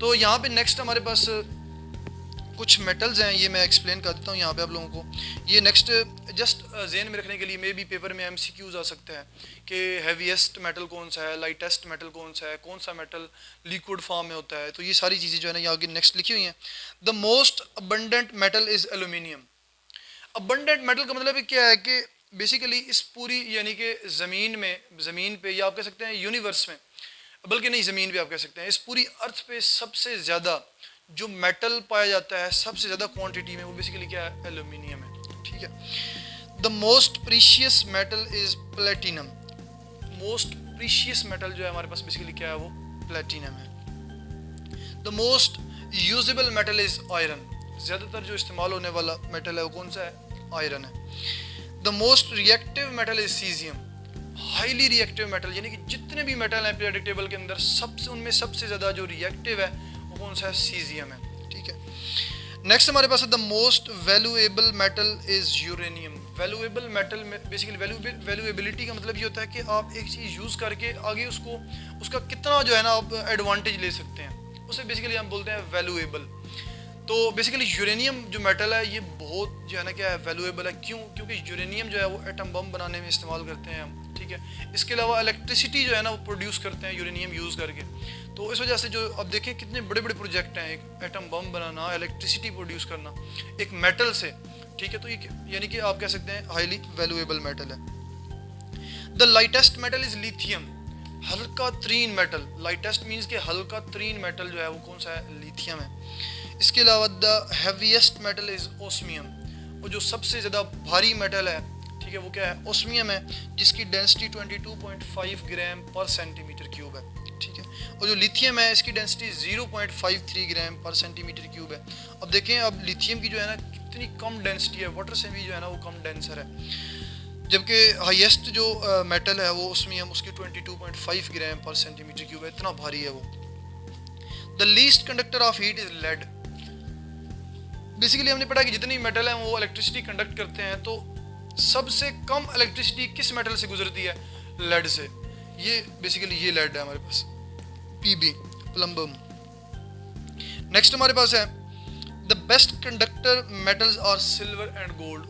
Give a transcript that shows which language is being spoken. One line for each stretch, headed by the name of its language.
Urdu: تو یہاں پہ نیکسٹ ہمارے پاس کچھ میٹلز ہیں, یہ میں ایکسپلین کر دیتا ہوں یہاں پہ آپ لوگوں کو. یہ نیکسٹ جسٹ ذہن میں رکھنے کے لیے, مے بی پیپر میں MCQs آ سکتا ہے کہ ہیویسٹ میٹل کون سا ہے, لائٹسٹ میٹل کون سا ہے, کون سا میٹل لیکوڈ فارم میں ہوتا ہے. تو یہ ساری چیزیں جو ہے نا یہ آگے نیکسٹ لکھی ہوئی ہیں.
English: The most abundant metal is aluminium.
Urdu: Abundant metal کا مطلب کیا ہے کہ بیسیکلی اس پوری یعنی کہ زمین پہ یا آپ کہہ سکتے ہیں یونیورس میں, بلکہ نہیں زمین پہ آپ کہہ سکتے ہیں, اس پوری ارتھ پہ سب سے زیادہ جو میٹل پایا جاتا ہے سب سے زیادہ کوانٹٹی میں, وہ بیسیکلی کیا ہے, ایلومینیم ہے. ٹھیک ہے.
English: The most precious metal is platinum.
Urdu: Most precious metal جو ہے ہمارے پاس بیسیکلی کیا ہے, وہ پلیٹینم ہے.
English: The most usable metal is iron.
Urdu: زیادہ تر جو استعمال ہونے والا میٹل ہے وہ کون سا ہے, آئرن ہے.
English: The most reactive metal is caesium.
Urdu: Highly reactive metal, یعنی کہ جتنے بھی میٹل ہیں پیریوڈک ٹیبل کے اندر ان میں سب سے زیادہ جو ریئیکٹیو ہے وہ کون سا ہے, سیزیم ہے. ٹھیک ہے. نیکسٹ ہمارے پاس ہے
English: The most valuable metal is uranium.
Urdu: Valuable metal میں بیسیکلی ویلویبلٹی کا مطلب یہ ہوتا ہے کہ آپ ایک چیز یوز کر کے آگے اس کا کتنا جو ہے نا آپ ایڈوانٹیج لے سکتے ہیں, اسے بیسیکلی ہم بولتے ہیں ویلویبل. تو بیسیکلی یورینیم جو میٹل ہے یہ بہت جو ہے نا کیا ہے ویلویبل ہے. کیوں؟ کیونکہ یورینیم جو ہے وہ ایٹم بم بنانے میں استعمال کرتے ہیں ہم, ٹھیک ہے. اس کے علاوہ الیکٹریسٹی جو ہے نا وہ پروڈیوس کرتے ہیں یورینیم یوز کر کے. تو اس وجہ سے جو اب دیکھیں کتنے بڑے بڑے پروجیکٹ ہیں, ایک ایٹم بم بنانا, الیکٹریسٹی پروڈیوس کرنا ایک میٹل سے, ٹھیک ہے. تو یہ یعنی کہ آپ کہہ سکتے ہیں ہائیلی ویلویبل میٹل ہے.
English: The lightest metal is lithium.
Urdu: ہلکا ترین میٹل, لائٹسٹ مینس کہ ہلکا ترین میٹل جو ہے وہ کون سا ہے؟ لیتھیم ہے. اس کے علاوہ
English: The heaviest metal is osmium.
Urdu: وہ جو سب سے زیادہ بھاری میٹل ہے, ٹھیک ہے, وہ کیا ہے؟ اوسمیم ہے, جس کی ڈینسٹی 22.5 گرام پر سینٹی میٹر کیوب ہے, ٹھیک ہے. اور جو لیتھیم ہے اس کی ڈینسٹی 0.53 گرام پر سینٹی میٹر کیوب ہے. اب دیکھیں اب لیتھیم کی جو ہے نا کتنی کم ڈینسٹی ہے, واٹر سے بھی جو ہے نا وہ کم ڈینسر ہے. جبکہ ہائیسٹ جو میٹل ہے وہ اوسمیم, اس کی 22.5 گرام پر سینٹی میٹر کیوب ہے, اتنا بھاری ہے وہ.
English: The least conductor of heat is lead.
Urdu: Basically ہم نے پڑھا کہ جتنی میٹل ہیں وہ الیکٹریسٹی کنڈکٹ کرتے ہیں, تو سب سے کم الیکٹریسٹی کس میٹل سے گزرتی ہے؟ لیڈ سے. یہ بیسیکلی یہ لیڈ ہے ہمارے پاس, پی بی پلمبم. نیکسٹ ہمارے پاس ہے
English: The best conductor metals are silver and gold.